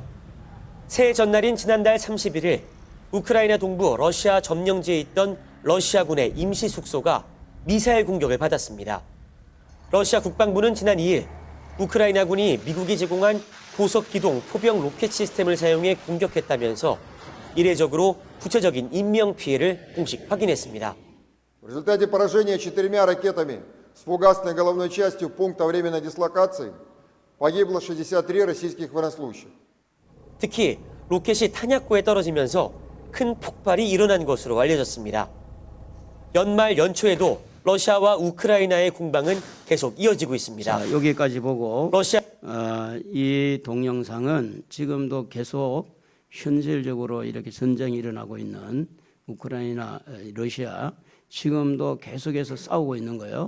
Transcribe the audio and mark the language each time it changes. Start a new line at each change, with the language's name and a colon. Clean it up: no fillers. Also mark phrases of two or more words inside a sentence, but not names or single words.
Korean: 새해 전날인 지난달 31일 우크라이나 동부 러시아 점령지에 있던 러시아군의 임시 숙소가 미사일 공격을 받았습니다. 러시아 국방부는 지난 2일 우크라이나군이 미국이 제공한 고속기동 포병 로켓 시스템을 사용해 공격했다면서 이례적으로 구체적인 인명피해를 공식 확인했습니다.
Russian: В результате поражения 4 ракетами с фугасной головной частью пункта временной дислокации погибло 63 российских военнослужащих.
Korean: 특히 로켓이 탄약고에 떨어지면서 큰 폭발이 일어난 것으로 알려졌습니다. 연말 연초에도 러시아와 우크라이나의 공방은 계속 이어지고 있습니다. 자, 여기까지 보고 러시아 이 동영상은 지금도 계속 현실적으로 이렇게 전쟁이 일어나고 있는 우크라이나, 러시아 지금도 계속해서 싸우고 있는 거예요.